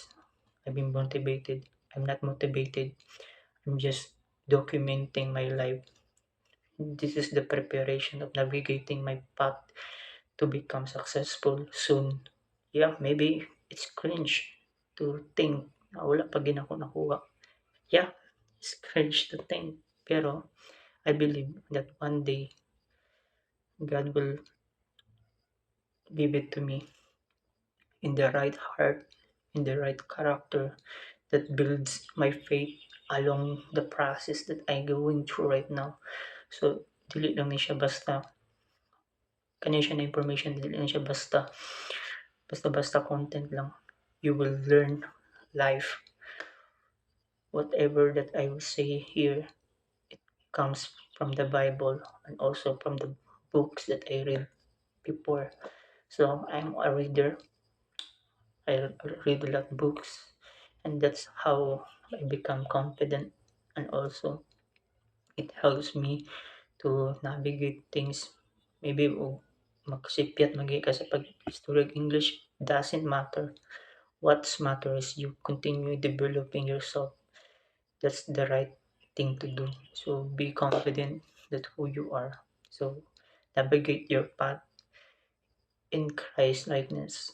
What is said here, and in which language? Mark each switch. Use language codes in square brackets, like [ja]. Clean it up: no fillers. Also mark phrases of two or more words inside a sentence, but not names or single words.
[en] I've been motivated. I'm not motivated. I'm just documenting my life. This is the preparation of navigating my path to become successful soon. Yeah, maybe it's cringe to think na [ceb] wala pa gid ako nakuha. [en] Yeah, it's cringe to think. Pero I believe that one day God will give it to me in the right heart, in the right character that builds my faith along the process that I'm going through right now. [ceb] So dili lang ni siya basta kani siya na information, dili lang siya basta [en] content lang. You will learn life. Whatever that I will say here, it comes from the Bible and also from the books that I read before. So I'm a reader. I read a lot of books, and that's how I become confident, and also it helps me to navigate things. [ceb] Maybe makasipyat magi ka sa pag-istorya English, [en] doesn't matter. What's matter is you continue developing yourself. That's the right thing to do. So be confident that who you are. So navigate your path in Christ likeness.